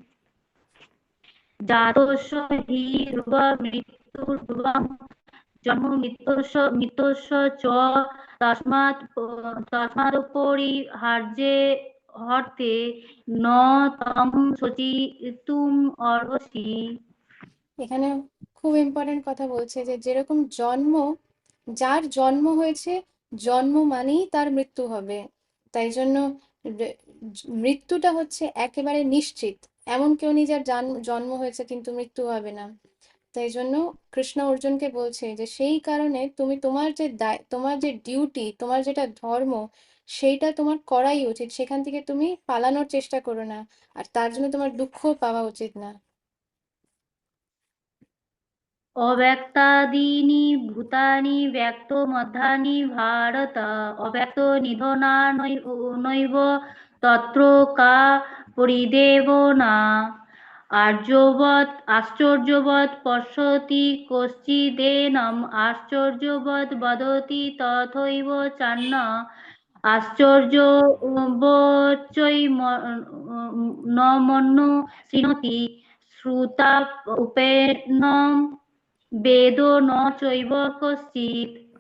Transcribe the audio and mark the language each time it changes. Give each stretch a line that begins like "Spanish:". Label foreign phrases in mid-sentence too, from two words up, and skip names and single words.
Sanskrit: जातस्य हि ध्रुवमृत्युर्ध्रुवं जन्ममृत्योश्च च तस्मादपरिहार्ये न तं शोचितुम् अर्हसि।
Bangla: এখানে খুব ইম্পর্টেন্ট কথা বলছে যে যেরকম জন্ম, যার জন্ম হয়েছে, জন্ম মানেই তার মৃত্যু হবে, তাই জন্য মৃত্যুটা হচ্ছে একেবারে নিশ্চিত। এমন কেউ নেই যার জন্ম হয়েছে কিন্তু মৃত্যু হবে না। তাই জন্য কৃষ্ণ অর্জুনকে বলছে যে সেই কারণে তুমি তোমার যে তোমার যে ডিউটি, তোমার যেটা ধর্ম, সেইটা তোমার করাই উচিত, সেখান থেকে তুমি পালানোর চেষ্টা করো না, আর তার জন্য তোমার দুঃখ পাওয়া উচিত না।
Sanskrit: अव्यक्तादीनि भूतानि व्यक्तमध्यानि भारत अव्यक्तो निधनानैव तत्र का परिदेवना। आश्चर्यवत् पश्यति कश्चिदेनम् आश्चर्यवद् वदति तथैव चान्य आश्चर्यवच्चैव न मन्यो शृणोति श्रुतापेनं वेदो न चैव कश्चित्।